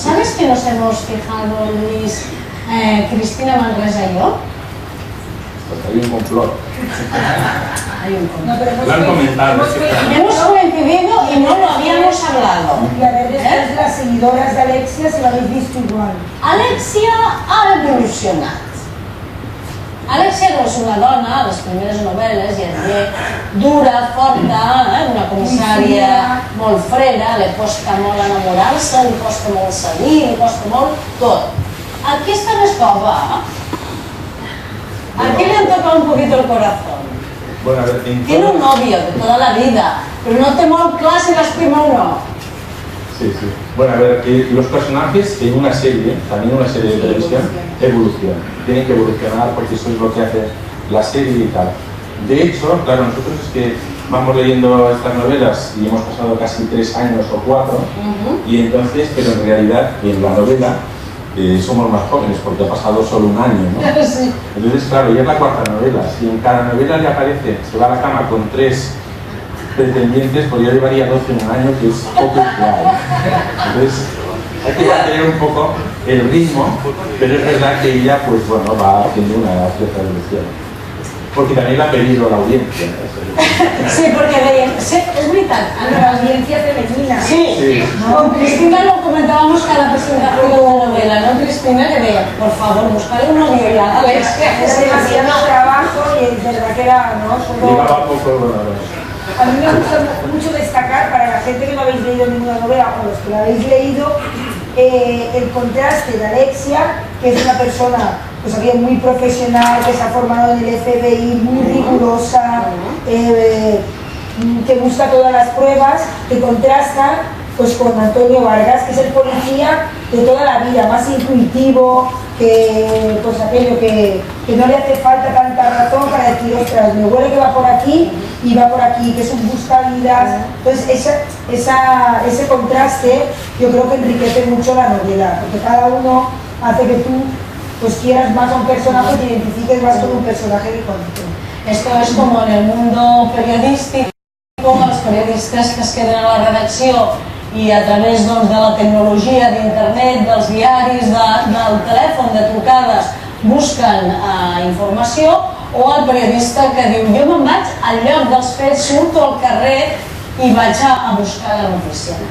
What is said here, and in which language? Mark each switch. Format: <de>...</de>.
<es>¿Sabes que nos hemos fijado, Luis, Cristina Manresa y yo? Pues hay un complot. Hay un complot. No, pero Lo han comentado. Hemos coincidido y no lo habíamos hablado. Y a ver, después las seguidoras de Alexia, si lo habéis visto igual.</es> <ca>Alexia ha evolucionat. Alexia no és una dona, a les primeres novel·les, ja diré, dura, forta, una comissària molt freda, li costa molt enamorar-se, li costa molt seguir, li costa molt tot. Aquí està més tova.</ca> <es>Aquí le han tocado un poquito el corazón. Bueno, a ver, Tiene un novio de toda la vida, pero</es> <ca>no té molt clar si l'estima o no.</ca> <es>Sí, sí. Bueno, a ver, los personajes en una serie, también una serie de televisión, evolucionan. Tienen que evolucionar porque eso es lo que hace la serie y tal. De hecho, claro, nosotros es que vamos leyendo estas novelas y hemos pasado casi 3 años o 4, y entonces, pero en realidad, en la novela, somos más jóvenes porque ha pasado solo un año, ¿no? Sí. Entonces, claro, ya es la 4ª novela. Si en cada novela le aparece, se va a la cama con 3 pretendientes, pues yo llevaría 12 en un año, que es poco usual. Entonces, hay que mantener un poco el ritmo, pero es verdad que ella, pues bueno, va haciendo una cierta evolución. Porque también la ha pedido la audiencia.</es> <ca>Sí, porque veiem, sí, és veritat,</ca> <es>La audiencia femenina. sí, con Cristina lo comentábamos cada presentación de la novela, ¿no, Cristina? Que veía, por favor, buscarle un novio ya a Alexia. Es demasiado trabajo y es verdad que era, ¿no? Llevaba poco, bueno, A mí me gusta mucho destacar, para la gente que no habéis leído ninguna novela o los que la habéis leído, el contraste de Alexia, que es una persona pues, muy profesional, que se ha formado en el FBI, muy rigurosa, que busca todas las pruebas, que contrasta pues, con Antonio Vargas, que es el policía de toda la vida, más intuitivo, que pues aquello que no le hace falta tanta razón para decir, ostras, me huele que va por aquí y va por aquí, que es un buscavidas. Entonces ese contraste yo creo que enriquece mucho la novela, porque cada uno hace que tú pues quieras más a un personaje y te identifiques más con un personaje que con otro. Esto es como en el mundo periodístico,</es> <ca>els periodistes que es queden a la redacció i a través doncs, de la tecnologia, d'internet, dels diaris, del telèfon, de trucades, busquen informació, o el periodista que diu jo me'n vaig al lloc dels fets, surto al carrer i vaig a buscar la notícia.</ca>